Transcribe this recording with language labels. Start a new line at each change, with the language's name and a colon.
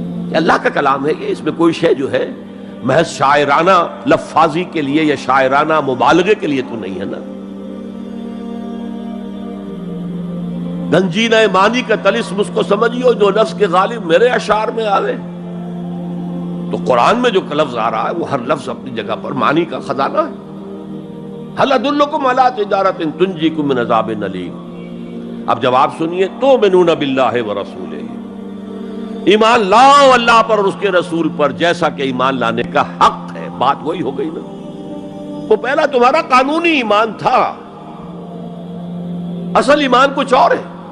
Urdu: یہ اللہ کا کلام ہے، اس میں کوئی شے جو ہے محض شاعرانہ لفاظی کے لیے یا شاعرانہ مبالغے کے لیے تو نہیں ہے نا. گنجینہ مانی کا طلسم اس کو سمجھیو جو نفس کے غالب میرے اشعار میں آوے. تو قرآن میں جو لفظ آ رہا ہے وہ ہر لفظ اپنی جگہ پر معنی کا خزانہ ہے.
Arabic: هل ادلکم علی تجارۃ تنجیکم من عذاب علیم.
Urdu: اب جواب سنیے،
Arabic: تؤمنون باللہ ورسولہ،
Urdu: ایمان لاؤ اللہ پر اور اس کے رسول پر جیسا کہ ایمان لانے کا حق ہے. بات وہی ہو گئی نا. وہ پہلا تمہارا قانونی ایمان تھا، اصل ایمان کچھ اور ہے.